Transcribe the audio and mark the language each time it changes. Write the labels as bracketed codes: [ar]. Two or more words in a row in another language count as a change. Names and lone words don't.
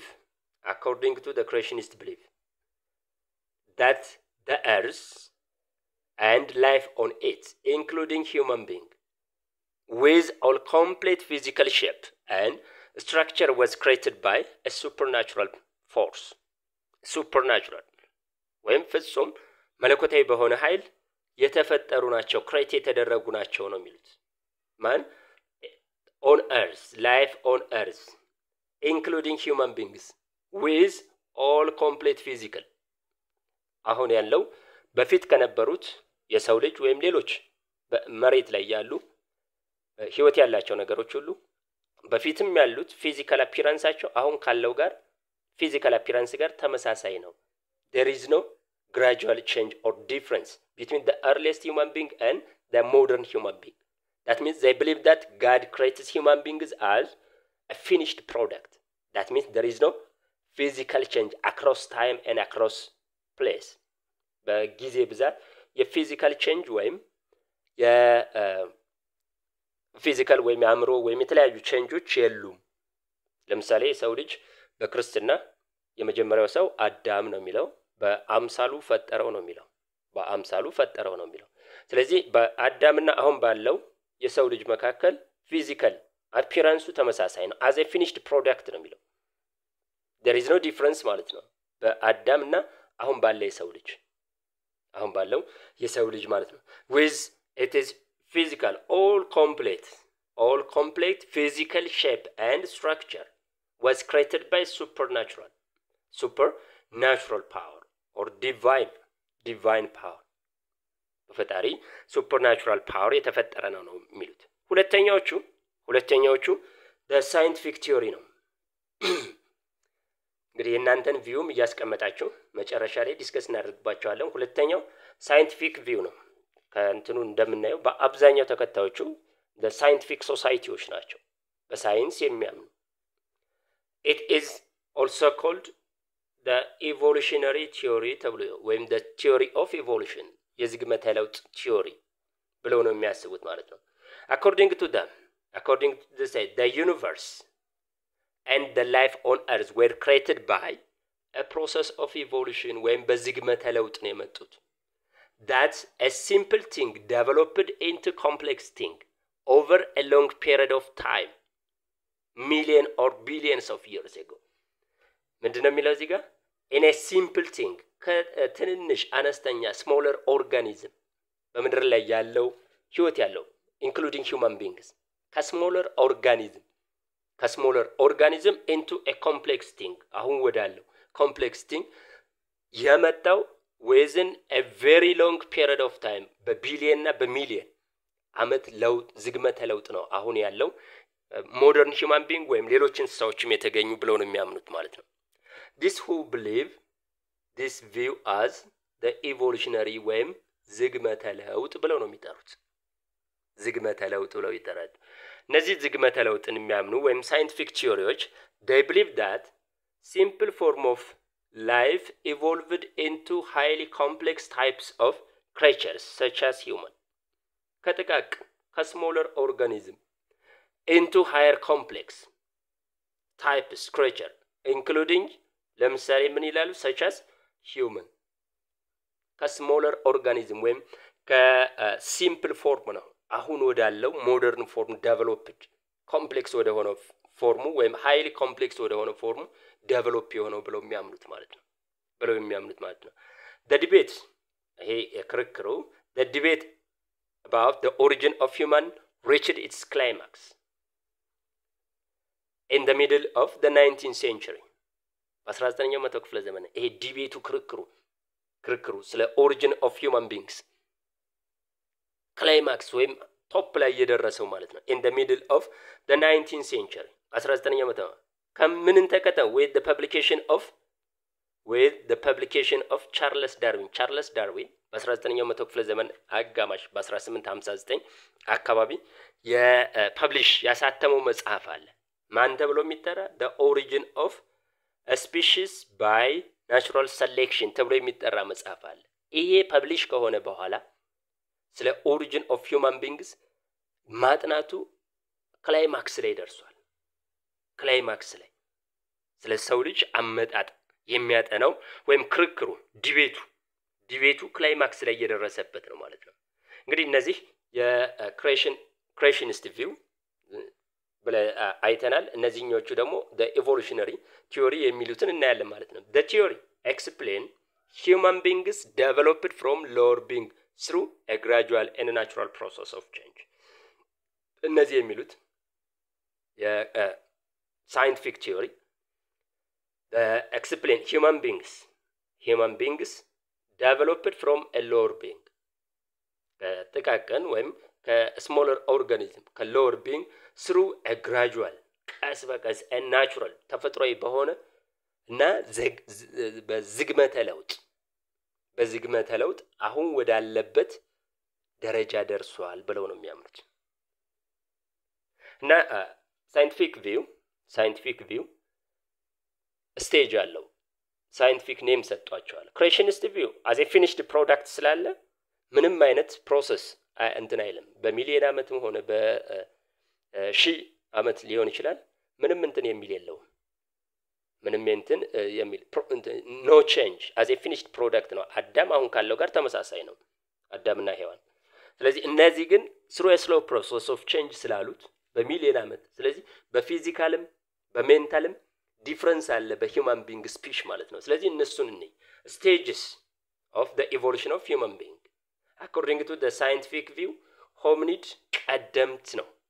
[en] belief that the earth and life on it including human being with all complete physical shape and structure was created by a supernatural force supernatural [am] ወይም ፍጹም መለኮታዊ በሆነ ኃይል የተፈጠሩ ናቸው ክሬት የተደረጉ ናቸው ነው የሚሉት ማን [en] on earth life on earth including human beings with all complete physical [am] አሁን ያለው በፊት ከነበሩት የሰው ልጅ ወይም ሌሎች በመሬት ላይ ያሉ ህይወት ያላቸው ነገሮች ሁሉ በፊትም ያሉት ፊዚካል አፒራንሳቸው አሁን ካለው ጋር [en] physical appearance [am] ጋር ተመሳሳይ ነው [en] there is no gradual change or difference between the earliest human being and the modern human being that means they believe that God creates human beings as a finished product that means there is no physical change across time and across place [am] በጊዜ ብዛት የፊዚካል ቼንጅ ወይም የፊዚካል ወይም አእምሮ ወይም የተለያዩ ቼንጆች የሉም ለምሳሌ ሰው ልጅ በክርስትና የመጀመሪያው ሰው አዳም ነው የሚለው በአምሳሉ ፈጠረው ነው የሚለው ስለዚህ በአዳምና አሁን ባለው የሰው ልጅ መካከል ፊዚካል አፒራንሱ ተመሳሳይ ነው [en] as a finished product [am] ነው የሚለው [en] there is no difference [am] ማለት ነው በአዳምና አሁን ባለው የሰው ልጅ ማለት ነው [en] with it is physical all complete physical shape and structure was created by supernatural power or divine power በፈጣሪ supernatural power [am] የተፈጠረ ነው የሚሉት ሁለተኛዎቹ [en] the scientific theory [am] ነው እንግዲህ እናንተን ቪውም ያስቀመጣችሁ መጨረሻ ላይ ዲስከስ እናደርግባቸዋለን ሁለተኛው [en] scientific view [am] ነው ከእንትኑ እንደምናየው በአብዛኛው ተከታዮቹ [en] the scientific societies [am] ናቸው በሳይንስ የሚያምኑ [en] it is also called the evolutionary theory [am] ተብሎ ወይም [en] the theory of evolution [am] የዝግመተ ለውጥ [en] theory [am] ብለው ነው የሚያስቡት ማለት ነው [en] according to this the universe and the life on earth were created by a process of evolution when [am] በዝግመተ ለውጥ ነው የመጡት [en] that's a simple thing developed into complex thing over a long period of time million or billions of years ago [am] ምንድነው የሚለው እዚህ ጋር [en] in a simple thing [am] ከትንንሽ አነስተኛ [en] smaller organism [am] በምድር ላይ ያለው ህይወት ያለው [en] including human beings ከsmaller organism into a complex thing [am] አሁን ወዳለው [en] complex thing [am] የመጣው [en] within a very long period of time [am] በቢሊየን እና በሚሊየን አመት ለውጥ ዝግመተ ለውጥ ነው አሁን ያለው [en] modern human being [am] ወይም ሌሎች እንስሳዎችም የተገኙ ብለው ነው የሚያምኑት ማለት ነው [en] this who believe this view as the evolutionary [am] ወይም ዝግመተ ለውጥ ብለው ነው የሚጠሩት ዝግመተ ለውጥ ብለው ይጠራሉ እነዚህ ዝግመተ ለውጥን የሚያምኑ ወይም [en] scientific theories they believe that simple form of life evolved into highly complex types of creatures such as human ከጥቃቅ ከsmaller organism into higher complex types creature including [am] ለምሳሌ ምን ይላሉ [en] such as human [am] ከsmaller organism ወይም ከsimple form ነው አሁን ወዳለው [en] modern form developed complex [am] ወደ ሆነው ፎርሙ ወይም [en] highly complex [am] ወደ ሆነው ፎርሙ develop የሆነው ብለው የሚያምኑት ማለት ነው [en] the debate [am] ይሄ የክርክሩ [en] the debate about the origin of human reached its climax in the middle of the 19th century [am] በ19ኛው መቶ ክፍለ ዘመን ይሄ ዲቤቱ ክርክሩ ስለ [en] origin of human beings [am] climax ወይም ቶፕ ላይ የደረሰው ማለት ነው [en] in the middle of the 19th century [am] 19ኛው መቶ ከምንን ተከተው [en] with the publication of Charles Darwin [am] በ19ኛው መቶ ክፍለ ዘመን አጋማሽ በ1859 አካባቢ የፐብሊሽ ያሳተመው መጽሐፍ አለ። ማን ተብሎ የሚጠራ [en] the origin of a species by natural selection [am] ተብሎ የሚጠራ መጽሐፍ አለ። ይሄ ፐብሊሽ ከሆነ በኋላ ስለ origin of human beings ማጥናቱ ክላይማክስ ላይ ደርሷል። ክላይማክስ ላይ ስለ ሰው ልጅ አመጣጥ የሚያጠናው ወይም ክርክሩ ዲቤቱ ክላይማክስ ላይ እየደረሰበት ነው ማለት ነው። እንግዲህ እነዚህ የክሬሽኒስት ቪው ብለ አይተናል። እነዚህኞቹ ደግሞ [en] the evolutionary theory [am] የሚሉትን እናያለን ማለት ነው። [en] the theory explain human beings developed from lower being through a gradual and natural process of change [am] እነዚህ የሚሉት [en] scientific theory explain human beings developed from a lower being [am] ከጥቃቅን ወይም ከስሞለር ኦርጋኒዝም ከሎወር [en] being through a gradual [am] ቀስ በቀስ [en] and natural [am] ተፈጥሯዊ በሆነ እና በዝግመተ ለውጥ አሁን ወዳለበት ደረጃ ደርሷል ብለው ነው የሚያምኑት። እና [en] scientific view stage [am] አለው። [en] scientific name [am] ሰጥቷቸዋል። [en] creationist view as a finished product [am] ስላለ ምንም አይነት ፕሮሰስ እንትን አይልም። በሚሊዮን ዓመትም ሆነ በሺህ ዓመት ሊሆን ይችላል ምንም እንትን የሚል የለውም። ምንም እንትን የሚል [en] no change as a finished [am] product ነው። አዳም አሁን ካለው ጋር ተመሳሳይ ነው አዳምና ሔዋን። ስለዚህ እነዚህ ግን [en] through a slow process of change [am] ስላሉት በሚሊዮን ዓመት ስለዚህ በፊዚካልም በሜንታልም ዲፈረንስ አለ በሂውማን ቢንግ ስፒሽ ማለት ነው። ስለዚህ እነሱን እንይ [en] stages of the evolution of human being according to the scientific view hominid [am] ቀደምት ነው።